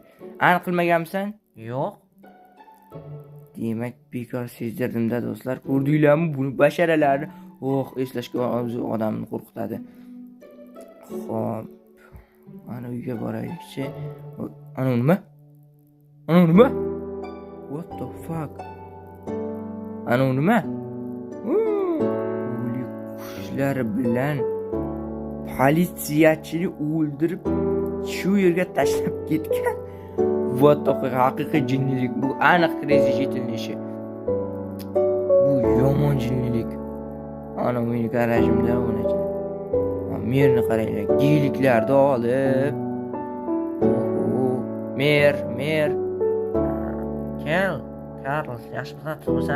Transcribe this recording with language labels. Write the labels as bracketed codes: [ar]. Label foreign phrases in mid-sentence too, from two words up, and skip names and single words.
[uz] Aniq qilmaganmisan? Yo'q. Demak, bekor sezdirdim-da do'stlar. Ko'rdinglarmi buni basharalarni? Eslashga o'zi odamni qo'rqitadi. Xo'p. Ana uyga boraylik-chi. Ana nima? [en] What the fuck? [uz] Ana nima? O'lik qushlar bilan politsiyachini o'ldirib shu yerga tashlab ketgan. [en] What the fuck? [uz] Haqiqiy jinnilik bu. Aniq crazy Jitelning ishi. Bu yomon jinnilik. Ana meni garajimda o'nachi. Merni qaranglar, giyliklarni olib. Mer. Karl, yaxshimisan, turibsan?